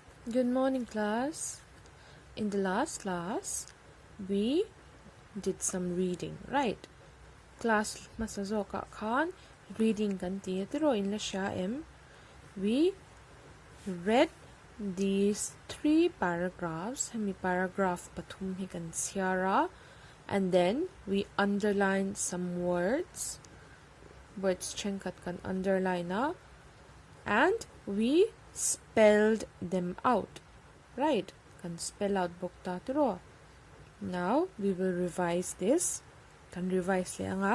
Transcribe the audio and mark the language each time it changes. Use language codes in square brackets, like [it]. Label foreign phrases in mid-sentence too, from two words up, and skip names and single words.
[en] Good morning, class. In the last class, we did some reading, right? [lus] Class masazoka khan reading kan tiro in la sha em. [en] We read these 3 paragraphs. [lus] Hemi paragraph pathum hi kan siara, [en] and then we underlined some words. [lus] Words chenkat kan underline na, [en] and we spelled them out. Right? [lus] Can [en] spell out [lus] bukta tiro. [en] Now we will revise this. [lus] Can revise le nga.